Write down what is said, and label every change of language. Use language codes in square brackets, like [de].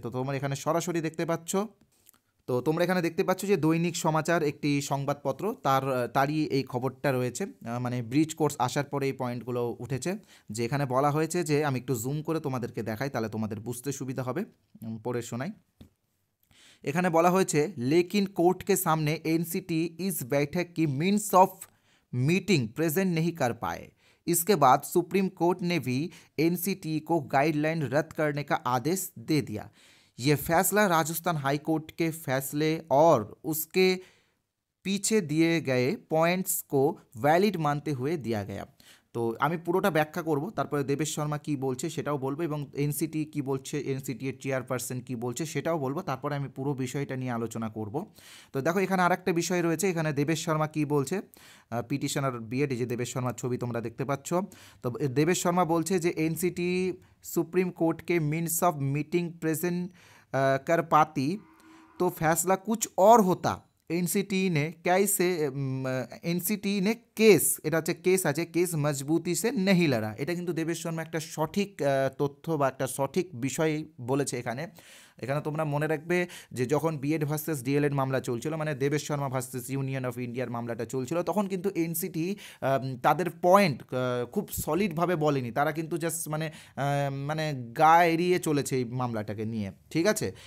[bn] তো তোমরা এখানে সরাসরি দেখতে পাচ্ছ, তো তোমরা এখানে দেখতে পাচ্ছ যে দৈনিক সমাচার একটি সংবাদপত্র, তারই এই খবরটা রয়েছে, মানে ব্রিজ কোর্স আসার পরে এই পয়েন্টগুলো উঠেছে, যে এখানে বলা হয়েছে যে, আমি একটু জুম করে তোমাদেরকে দেখাই, তাহলে তোমাদের বুঝতে সুবিধা হবে, পড়ে শোনাই। এখানে বলা হয়েছে, [hi] लेकिन कोर्ट के सामने एनसीटी इस बैठक की मीन्स ऑफ मीटिंग प्रेजेंट नहीं कर पाए। इसके बाद सुप्रीम कोर्ट ने भी एनसीटी को गाइडलाइन रद्द करने का आदेश दे दिया। ये फैसला राजस्थान हाई कोर्ट के फैसले और उसके पीछे दिए गए पॉइंट्स को वैलिड मानते हुए दिया गया। [bn] তো আমি পুরোটা ব্যাখ্যা করব, তারপরে দেবেশ শর্মা কী বলছে সেটাও বলবো, এবং এনসিটি কী বলছে, এনসিটি এর চেয়ারপারসন কী বলছে সেটাও বলবো, তারপরে আমি পুরো বিষয়টা নিয়ে আলোচনা করব। তো দেখো, এখানে আরেকটা বিষয় রয়েছে, এখানে দেবেশ শর্মা কী বলছে, পিটিশনার বিএড, এই যে দেবেশ শর্মার ছবি তোমরা দেখতে পাচ্ছ। তো দেবেশ শর্মা বলছে যে [hi] एनसीटी सुप्रीम कोर्ट के मीन्स ऑफ मीटिंग प्रेजेंट कर पाती तो फैसला कुछ और होता। एनसीटी ने केस, [bn] এটা হচ্ছে কেস আছে, [hi] কেস মজবুতি সে নেহি লড়া। [bn] এটা কিন্তু দেবেশ শর্মা একটা সঠিক তথ্য বা একটা সঠিক বিষয় বলেছে এখানে। এখানে তোমরা মনে রাখবে যে যখন বিএড ভার্সেস ডিএলএড মামলা চলছিল, মানে Debesh Sharma versus union of ইন্ডিয়ার মামলাটা চলছিল, তখন কিন্তু এনসিটি তাদের পয়েন্ট খুব সলিডভাবে বলেনি, তারা কিন্তু জাস্ট মানে গা এড়িয়ে চলেছে এই মামলাটাকে নিয়ে, ঠিক আছে?